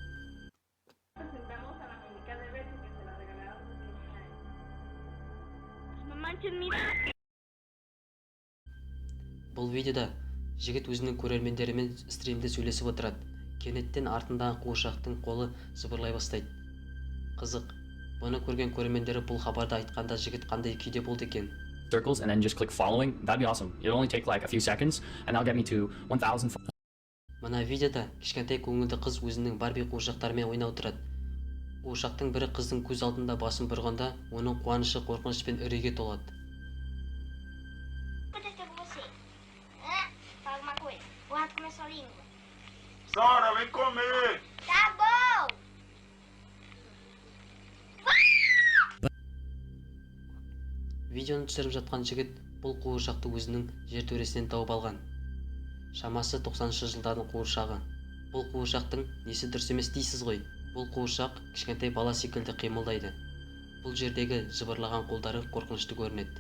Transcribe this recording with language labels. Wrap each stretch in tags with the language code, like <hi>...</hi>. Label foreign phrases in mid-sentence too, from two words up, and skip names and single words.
<kk>Бұл видеода жігіт өзінің көрермендерімен стримде сөйлесіп отырады. Кенеттен артындағы қуыршақтың қолы зыбырлай бастайды. Қызық, бұны көрген көрермендері бұл хабарды айтқанда жігіт қандай күйде болды екен?</kk> <en>Circles and then just click following. That'd be awesome. It'll only take like a few seconds and that'll get me to 1000.</en> <kk>Мына видеода кішкентай көңілді қыз өзінің Барби қуыршақтарымен ойнап отырады. Қуыршақтың бірі қыздың көз алдында басын бұрғанда, оның қуанышы қорқыныш пен үрейге толады.</kk> <pt>Sora, vem comer. Tá bom!</pt> <kk>Видеоны түсіріп жатқан жігіт бұл қуыршақты өзінің жертөлесінен тауып алған. Шамасы 90-шы жылдардың қуыршағы. Бұл қуыршақтың несі дұрыс емес дейсіз ғой? Бұл қуыршақ кішкентай бала секілді қимылдайды. Бұл жердегі жыбырлаған қолдары қорқынышты көрінеді.</kk>